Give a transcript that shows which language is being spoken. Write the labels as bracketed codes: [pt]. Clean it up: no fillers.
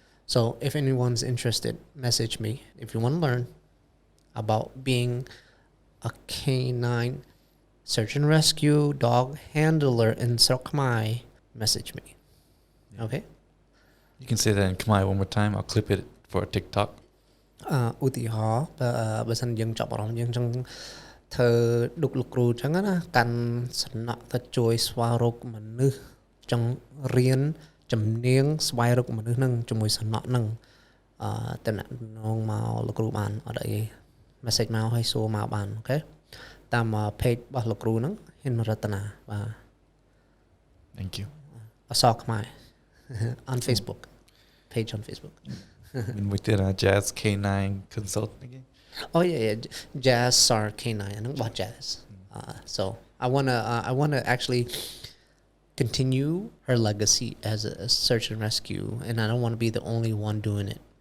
[en] So if anyone's interested, message me. If you want to learn about being a canine search and rescue dog handler in Khmer, message me. Okay. You can say that in Khmer one more time. I'll clip it for a TikTok. [km] ឧទាហរណ៍បើសិនយើងចាប់អារម្មណ៍យើងចង់ធ្វើឌុកលោកគ្រូអញ្ចឹងណាកាន់សំណក់ទៅជួយស្វែងរកមនុស្សចង់រៀនជំនាញស្វែងរកមនុស្សហ្នឹងជាមួយសំណក់ហ្នឹងតំណងមកលោកគ្រូបានអត់អី message មកឲ្យសួរមកបានអូខេតាម page របស់លោកគ្រូហ្នឹងហ៊ានរតនាបាទ [en] Thank you. អសរខ្មែរ on Facebook page on Facebook. When we did a Jazz K9 consulting again. Oh yeah. Jazz Sar K9 and about Jazz. So I wanna actually continue her legacy as a search and rescue, and I don't want to be the only one doing it.